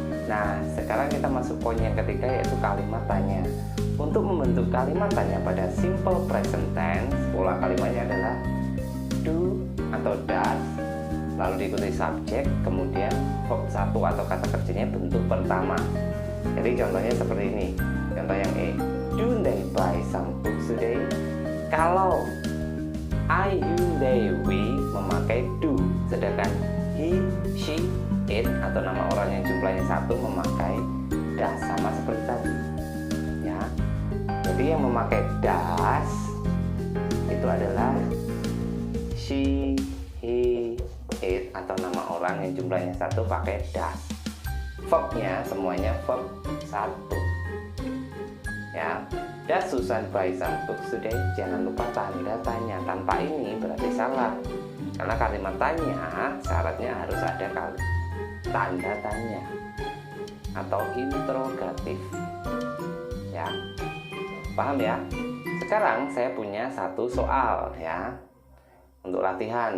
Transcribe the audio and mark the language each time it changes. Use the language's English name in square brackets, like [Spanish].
[Indonesian] Nah, sekarang kita masuk poin yang ketiga yaitu kalimat tanya. Untuk membentuk kalimat tanya pada simple present tense, pola kalimatnya adalah do atau does, lalu diikuti subjek, kemudian verb 1 atau kata kerjanya bentuk pertama. Jadi contohnya seperti ini. Contoh yang E, [English] do they buy some books today? [Indonesian] Kalau I, you, they, we memakai do, sedangkan he, she, it atau nama orang yang jumlahnya 1 memakai does, sama seperti tadi ya. Jadi yang memakai does itu adalah she, he, it atau nama orang yang jumlahnya 1 pakai does. Verbnya semuanya verb 1 ya. [English] Does Susan buy some books today? [Indonesian] Jangan lupa tanda tanya. Tanpa ini berarti salah, karena kalimat tanya syaratnya harus ada tanda tanya atau interrogatif ya. Paham ya? Sekarang saya punya satu soal ya untuk latihan.